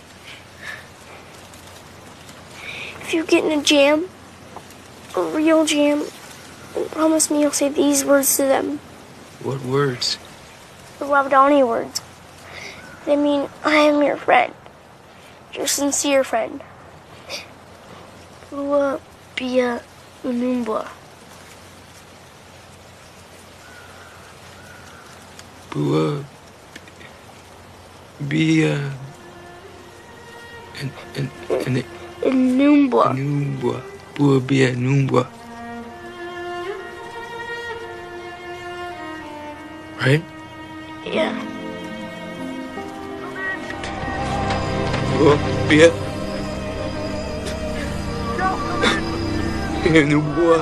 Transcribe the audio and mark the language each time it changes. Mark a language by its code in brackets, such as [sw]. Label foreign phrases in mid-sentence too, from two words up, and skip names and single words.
[en] If you get in a jam, a real jam, then promise me you'll say these words to them. What words? The Wadani words. They mean, I am your friend. Your sincere friend. [auc] Bua Bia Unumbwa. Bua be an Numbwa. Numbwa. Bua be a Numbwa. [en] Right? Yeah. [auc] Bua be a Numbwa.